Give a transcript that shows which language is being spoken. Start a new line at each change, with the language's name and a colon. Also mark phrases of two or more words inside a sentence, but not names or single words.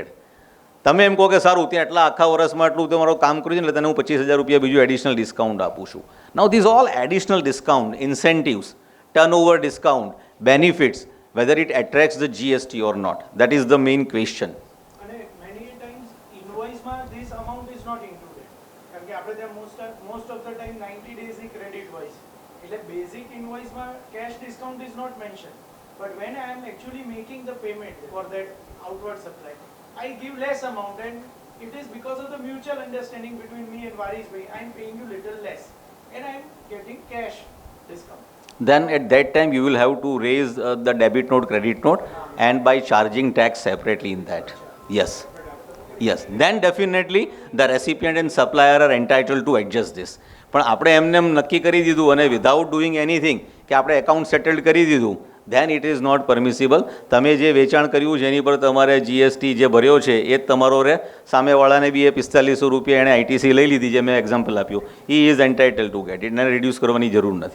Gujarati: તમે એમ કહો કે સારું ત્યાં એટલા આખા વર્ષમાં એટલું તમારું કામ કર્યું છે એટલે તને હું 25,000 રૂપિયા બીજું
English: additional discount
Gujarati: આપું છું.
English: now these all additional discount, incentives, turnover discount, benefits, whether it attracts the GST or not, that is the main question. અને many times invoice-માં this amount is not included
Gujarati: કારણ કે આપણે ત્યાં
English: most of the time 90 days ની credit
Gujarati: હોય છે એટલે
English: basic invoice-માં cash discount is not mentioned, but when I am actually making the payment for that outward supply I give less amount and it is because of the mutual understanding between me and Varis bhai I am paying you little less and I am getting cash discount. then at that time you will have to raise the debit note, credit note, and by charging tax separately in that. Yes. Yes. Then definitely the recipient and supplier are entitled to adjust this.
Gujarati: પણ આપણે એમને એમ નક્કી કરી દીધું અને
English: without doing anything
Gujarati: કે આપણે
English: account settled
Gujarati: કરી દીધું,
English: then it is not permissible.
Gujarati: તમે જે વેચાણ કર્યું છે એની પર તમારે જીએસટી જે ભર્યો છે એ જ તમારો રહે. સામેવાળાને બી એ 4500 રૂપિયા એણે આઈટીસી લઈ લીધી, જે મેં એક્ઝામ્પલ આપ્યું,
English: he is entitle to get it,
Gujarati: એને રિડ્યુસ કરવાની જરૂર નથી.